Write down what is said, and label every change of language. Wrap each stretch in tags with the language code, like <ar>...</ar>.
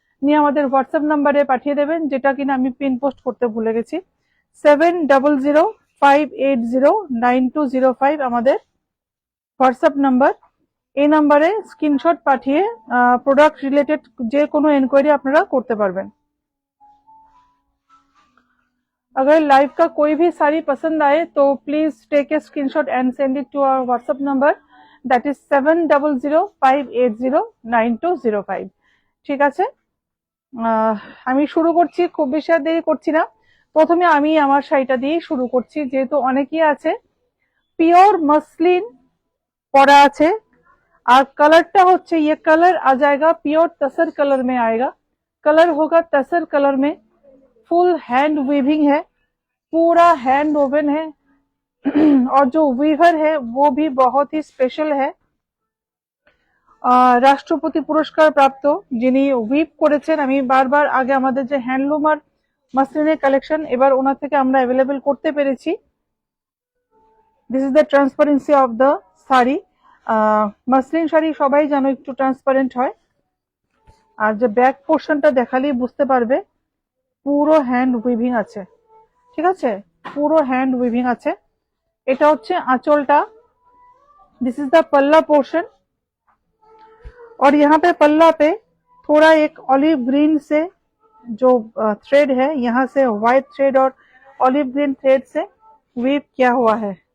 <bn>নিয়ে আমাদের হোয়াটসঅ্যাপ নাম্বারে পাঠিয়ে দেবেন, যেটা কিনা আমি পিন পোস্ট করতে ভুলে গেছি। 7005809205 আমাদের হোয়াটসঅ্যাপ নাম্বার। এই নাম্বারে স্ক্রিনশট পাঠিয়ে প্রোডাক্ট রিলেটেড যে কোনো এনকোয়ারি আপনারা করতে পারবেন।</bn> <hi>अगर लाइव का कोई भी साड़ी पसंद आए तो please</hi> <en>take a screenshot and send it to our WhatsApp number, that is</en> <hi>7005809205।</hi> <bn>ঠিক আছে, আমি শুরু করছি, খুব বেশি আর দেরি করছি না। প্রথমে আমি আমার শাড়িটা দিয়ে শুরু করছি, যেহেতু অনেকেই আছে পিওর মসলিন পরা আছে, আর কালারটা হচ্ছে</bn> <hi>ये कलर आ जाएगा प्योर तसर कलर में आएगा, कलर होगा तसर कलर में, फुल हैंड वीविंग है, पूरा हैंड वोवन है और जो वीवर है वो भी बहुत ही स्पेशल है।</hi> <bn>রাষ্ট্রপতি পুরস্কার প্রাপ্ত যিনি উইভ করেছেন, আমি বারবার আগে আমাদের যে হ্যান্ডলুম আর মাসলিনের কালেকশন এবার ওনার থেকে আমরা অ্যাভেলেবেল করতে পেরেছি।</bn> <en>This is the transparency of the sari.</en> <bn>Muslin sari সবাই জানো একটু ট্রান্সপারেন্ট হয়, আর যে ব্যাক পোর্শনটা দেখালেই বুঝতে পারবে পুরো হ্যান্ড উইভিং আছে। ঠিক আছে, পুরো হ্যান্ড উইভিং আছে। এটা হচ্ছে আঁচলটা,</bn> <en>this is the palla portion,</en> <hi>और यहाँ पे पल्ला पे थोड़ा एक ऑलिव ग्रीन से जो थ्रेड है, यहाँ से व्हाइट थ्रेड और ऑलिव ग्रीन थ्रेड से वीव किया हुआ है।</hi>